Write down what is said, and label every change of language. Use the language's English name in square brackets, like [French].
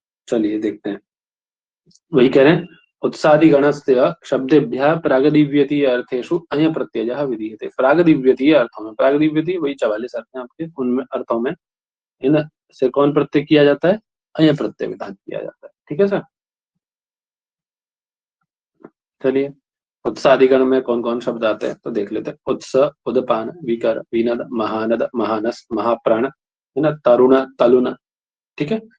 [Hindi] चलिए देखते हैं। वही कह रहे हैं, [Sanskrit] उत्सादिगणस्य शब्देभ्यः प्रागदिव्यतीय अर्थेषु अय प्रत्ययः विधीयते। [Hindi] प्रागदिव्यतीय अर्थों में, प्रागदिव्यतीय वही 44 अर्थ हैं आपके, उनमें अर्थों में इन से कौन प्रत्यय किया जाता है? अय प्रत्यय विधान किया जाता है। ठीक है सर। चलिए उत्सादिगण में कौन कौन शब्द आते हैं तो देख लेते हैं। उत्स, उदपान, विकर, विनद, महानद, महानस, महाप्राण, है ना, तरुण, तलुन। ठीक है।